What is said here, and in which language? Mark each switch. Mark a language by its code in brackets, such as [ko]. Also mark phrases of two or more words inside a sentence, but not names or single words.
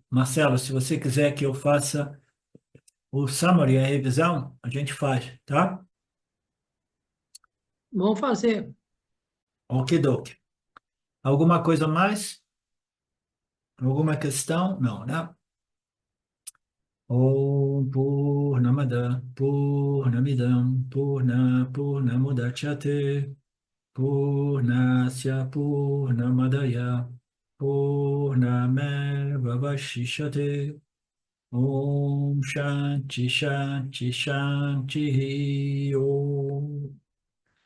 [pt] Marcelo, se você quiser que eu faça o summary, a revisão, a gente faz, tá? Vamos fazer. Okidoki. Alguma coisa mais? Alguma questão? Não, né? [sa] ॐ पूर्णमद पूर्णमिदं पूर्णमुदच्यते पूर्णस्य पूर्णमादाय पूर्णमेव वशिष्यते ॐ शान्ति शान्ति शान्ति ॐ.